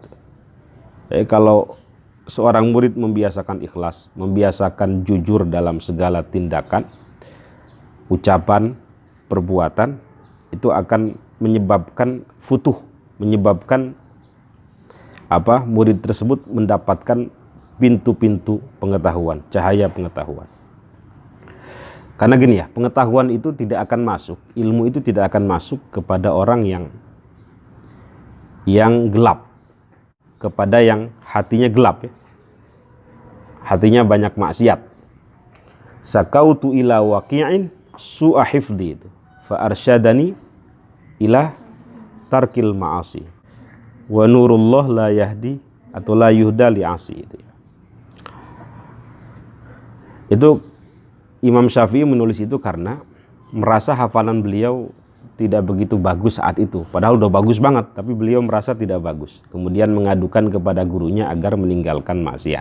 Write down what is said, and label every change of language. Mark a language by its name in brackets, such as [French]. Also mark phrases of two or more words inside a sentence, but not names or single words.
[Indonesian] Jadi kalau seorang murid membiasakan ikhlas, membiasakan jujur dalam segala tindakan, ucapan, perbuatan, itu akan menyebabkan futuh, menyebabkan murid tersebut mendapatkan pintu-pintu pengetahuan, cahaya pengetahuan. Karena gini ya, pengetahuan itu tidak akan masuk, ilmu itu tidak akan masuk kepada orang yang gelap, kepada yang hatinya gelap ya. Hatinya banyak maksiat. [Arabic] شكوت إلى وكيع سوء حفظي itu. فأرشدني إلى ترك المعاصي. ونور الله لا يهدي atau لا يهدى لعاصي itu. [Indonesian] Itu Imam Syafi'i menulis itu karena merasa hafalan beliau tidak begitu bagus saat itu. Padahal udah bagus banget, tapi beliau merasa tidak bagus. Kemudian mengadukan kepada gurunya agar meninggalkan maksiat.